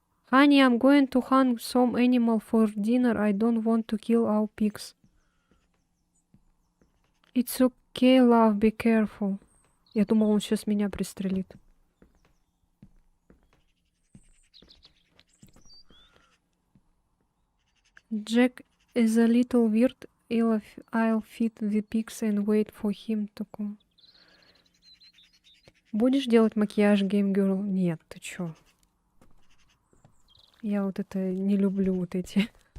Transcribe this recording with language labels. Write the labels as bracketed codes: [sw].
[en] Honey, I'm going to hunt some animal for dinner. I don't want to kill our pigs. It's okay, love, be careful. [ru] Я думал, он сейчас меня пристрелит. [en] Jack is a little weird. I'll feed the pigs and wait for him to come. [ru] Будешь делать макияж, Game Girl? Нет, ты чё? Я вот это не люблю, вот эти.